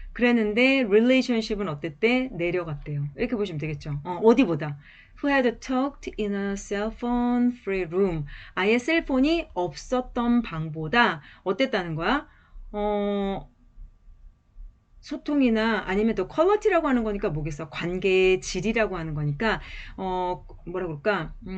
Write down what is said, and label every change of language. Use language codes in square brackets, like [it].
[ko] 그랬는데, relationship은 어땠대? 내려갔대요. 이렇게 보시면 되겠죠? 어디보다? [en] Who had talked in a cell phone free room. [ko] 아예 셀폰이 없었던 방보다 어땠다는 거야? 소통이나 아니면 또 퀄리티라고 하는 거니까 뭐겠어? 관계의 질이라고 하는 거니까 뭐라 그럴까?